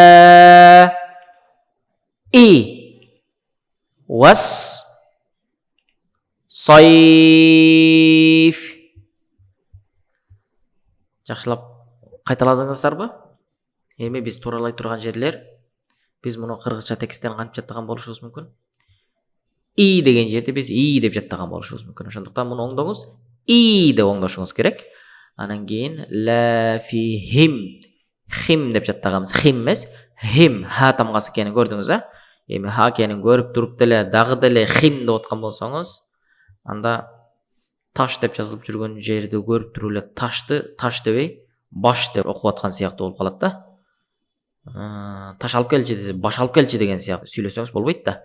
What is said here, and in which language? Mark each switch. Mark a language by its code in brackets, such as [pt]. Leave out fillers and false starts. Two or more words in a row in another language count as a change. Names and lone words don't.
[ky] تا إي وس Сайф. Жақшылап қайталадыңыздарбы? Эми биз тууралай турган жерлер, биз муну кыргызча тексттен кантип жаттаган болушубуз мүмкүн? И деген жерде биз и деп жаттаган болушубуз мүмкүн. Ошондуктан муну оңдоңуз. И деп оңдошуңуз керек. Анан кийин ла фи хим. Хим деп жаттаганбыз. Хим эмес, хим. Ха тамгасы экенин көрдүңүз, а? Эми ха экенин көрүп туруп деле дагы деле хим деп аткан болсоңуз, анда таш деп жазылып жүргөн жерди көрүп туруп эле ташты таш дебей, баш деп окуп аткан сыяктуу болуп калат да. Таш алып келчи десе, баш алып келчи деген сыяктуу сүйлөсөңүз болбойт да.